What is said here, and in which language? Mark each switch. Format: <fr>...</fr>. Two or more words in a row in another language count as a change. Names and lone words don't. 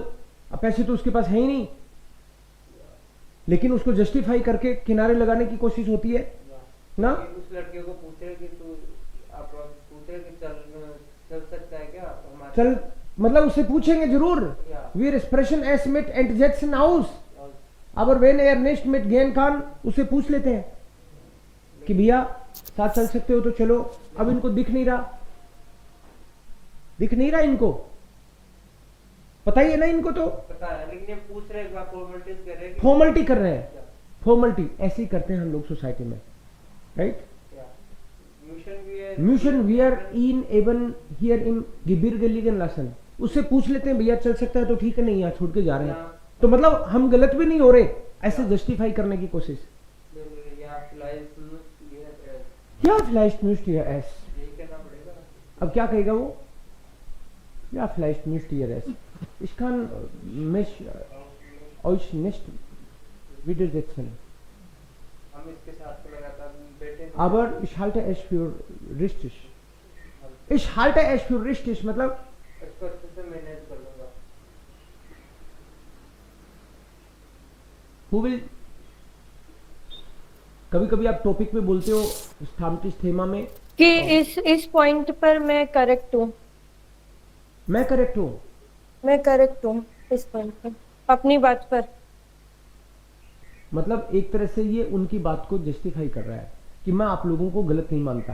<hi>अब पैसे तो उसके पास है ही नहीं, लेकिन उसको जस्टिफाई करके किनारे लगाने की कोशिश होती है ना। उस लड़के को पूछे कि तू आप पूछे कि चल सकता है क्या हमारे? चल मतलब उससे पूछेंगे जरूर।</hi> <de>Ja. Wir sprechen es mit Entsetzen aus. Aber wenn er nicht mit gehen kann,</de> <hi>उससे पूछ लेते हैं कि भैया साथ चल सकते हो तो चलो। अब इनको दिख नहीं रहा इनको, पता ही है ना इनको, तो पता है, लेकिन ये पूछ रहे हैं, फॉर्मेलिटीज कर रहे हैं। फॉर्मलिटी कर रहे हैं, फॉर्मलिटी ऐसे ही करते हैं हम लोग सोसाइटी में, राइट।</hi> <de>Müssen wir ihn eben hier im Gebirge liegen lassen।</de> <hi>उससे पूछ लेते हैं भैया चल सकता है तो ठीक है, नहीं यहाँ छोड़ के जा रहे हैं, तो मतलब हम गलत भी नहीं हो रहे, ऐसे जस्टिफाई करने की कोशिश।</hi> <de>क्या vielleicht müsst ihr es,</de> <hi>यही कहना पड़ेगा। अब क्या कहेगा वो?</hi> <de>Ja, vielleicht müsst ihr es, ich kann mich euch nicht widersetzen.</de> <hi>हम इसके साथ में लगातार बेटे</hi> <de>Aber ich halte es für richtig. Ich halte es für richtig मतलब</de> <hi>इसको अच्छे से मैनेज कर लूंगा.</hi> <en>who will</en> <hi>कभी कभी आप टॉपिक में बोलते हो स्थामटिस थेमा में कि इस पॉइंट पर मैं करेक्ट हूँ, मैं करेक्ट हूँ. मैं करेक्ट हूँ इस पॉइंट पर, अपनी बात पर. मतलब एक तरह से ये उनकी बात को जस्टिफाई कर रहा है कि मैं आप लोगों को गलत नहीं मानता.</hi>